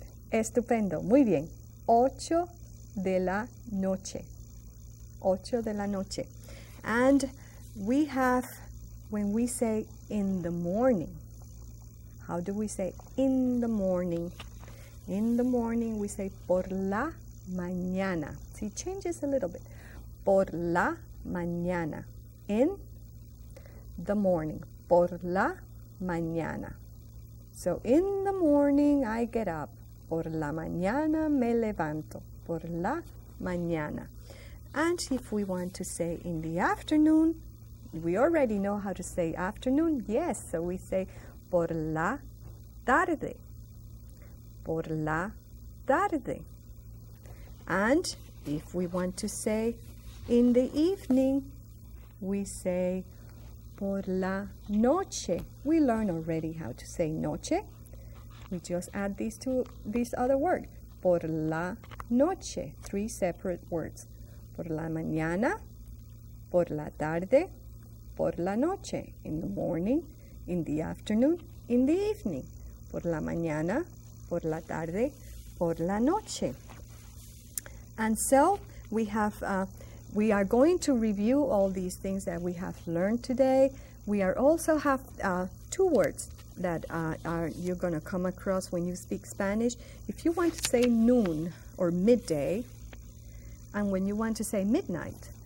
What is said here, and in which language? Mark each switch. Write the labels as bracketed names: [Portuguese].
[Spanish] Estupendo, muy bien. 8 de la noche. 8 de la noche. [English] And we have, when we say in the morning, how do we say in the morning? In the morning we say [Spanish] por la mañana. [English] See, it changes a little bit. [Spanish] Por la mañana. [English] In the morning. [Spanish] Por la mañana. [English] So in the morning I get up. [Spanish] Por la mañana me levanto. Por la mañana. [English] And if we want to say in the afternoon, we already know how to say afternoon. Yes, so we say [Spanish] por la tarde. Por la tarde. [English] And if we want to say in the evening, we say [Spanish] por la noche. [English] We learned already how to say noche. We just add this other word. [Spanish] Por la noche. [English] 3 separate words. [Spanish] Por la mañana, por la tarde, por la noche. [English] In the morning, in the afternoon, in the evening. [Spanish] Por la mañana, por la tarde, por la noche. [English] And so we are going to review all these things that we have learned today. We are also have 2 words that you're going to come across when you speak Spanish. If you want to say noon or midday, and when you want to say midnight.